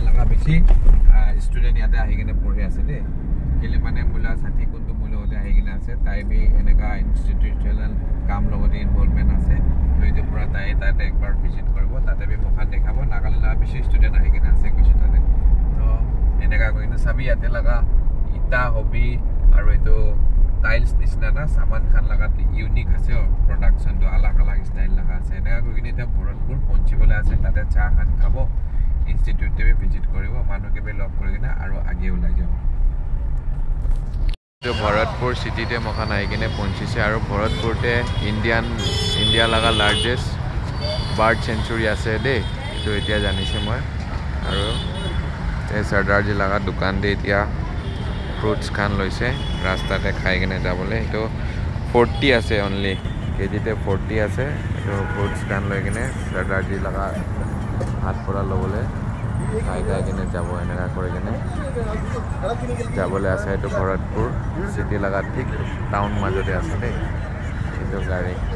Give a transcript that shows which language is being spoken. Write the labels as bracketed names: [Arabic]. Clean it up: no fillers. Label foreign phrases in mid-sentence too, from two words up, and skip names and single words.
[Naga Pidgin] laga beshi student yate ahigene pori ase de kele mane mula sathi kuntu mula hote ahigene ase tai bhi eneka institutional kam logote involvement ase to etu pura tai tate ekbar visit koribo tate bhi mokhan dekhabo nagale laga beshi student ahigene ase kuchi tate to eneka koina sabi yate laga ita hobi aru etu tiles nisna na saman khan laga unique ase production to alag alag style laga ase eneka koine ta Bharatpur ponchibole ase tate cha khan khabo institute te visit koribo manu ke be log korigena aru age ulai jabo to Bharatpur city te mokhan aigene ponchise aru Bharatpur te India laga [English] largest bird sanctuary [Naga Pidgin] ase de to etia janise moi aru te Sardar ji laga dukan de etia fruits khan loise rasta te khai gene jabole to 40 ase [English] only kg [Naga Pidgin] te 40 ase to fruits khan loi gene Sardar ji laga hat pora lobole khai gene jabo enaka kori gene jabole ase to Bharatpur city laga thik town majote ase de etu gari